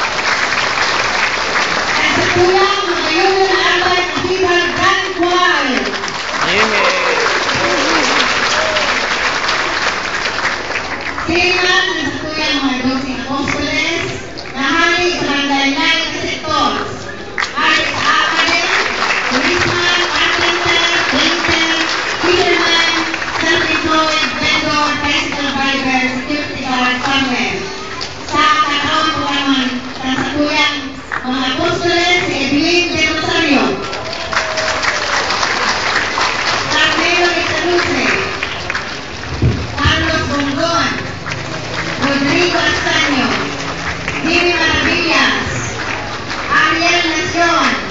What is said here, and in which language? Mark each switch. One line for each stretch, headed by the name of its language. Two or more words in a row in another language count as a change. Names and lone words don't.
Bikol: Ang satuyang magayon na Albert Cathedral Grand Choir. Silingan ang satuyang mga dosing apostoles na hari sa barangay na sectors. Hari sa Academ,
English: policeman, carpenter, painter, fisherman, self-employed, vendor, bicycle driver, security guard, farmer.
Bikol: Sa kataon po naman sa satuyang mga apostoles si Edwin de Rosario, Carmelo Italuce, Carlos Bongon, Rodrigo Astaño, Jimmy Maravillas, Ariel Nacion,